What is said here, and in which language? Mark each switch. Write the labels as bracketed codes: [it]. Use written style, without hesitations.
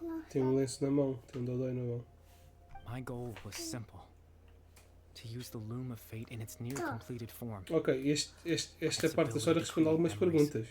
[pt] Tem um lenço na mão, tem um dodói na mão. [en] My goal was simple. To use the Loom of Fate in its near completed form. [pt] Ok, esta parte da história responde algumas perguntas.